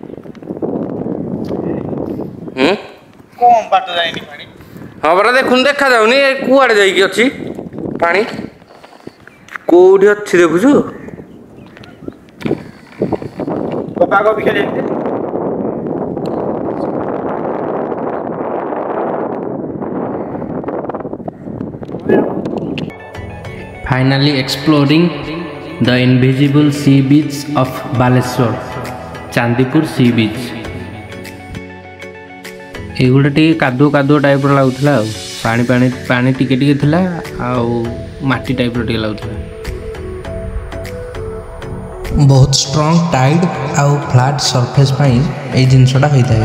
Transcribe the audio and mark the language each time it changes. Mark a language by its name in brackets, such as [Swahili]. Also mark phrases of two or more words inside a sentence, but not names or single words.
[Odia] କମ ବାଟ ଯାଇନି ପାଣି। ହଁ ପରା ଦେଖୁନୁ, ଦେଖାଯାଉନି କୁଆଡ଼େ ଯାଇକି ଅଛି ପାଣି। କୋଉଠି ଅଛି ଦେଖୁଛୁ? ବାଘ ବି ଖେଳି ଯାଇଥିଲେ। [English] Finally exploring the invisible sea beach of Baleshwar, Chandipur sea beach. [Odia] ଏଗୁଡ଼ା ଟିକେ କାଦୁଅ କାଦୁଅ ଟାଇପ୍ର ଲାଗୁଥିଲା ଆଉ ପାଣି ପାଣି ପାଣି ଟିକେ ଟିକେ ଥିଲା ଆଉ ମାଟି ଟାଇପ୍ର ଟିକେ ଲାଗୁଥିଲା। ବହୁତ [English] strong tide [Odia] ଆଉ [English] flat surface [Odia] ପାଇଁ ଏଇ ଜିନିଷଟା ହୋଇଥାଏ।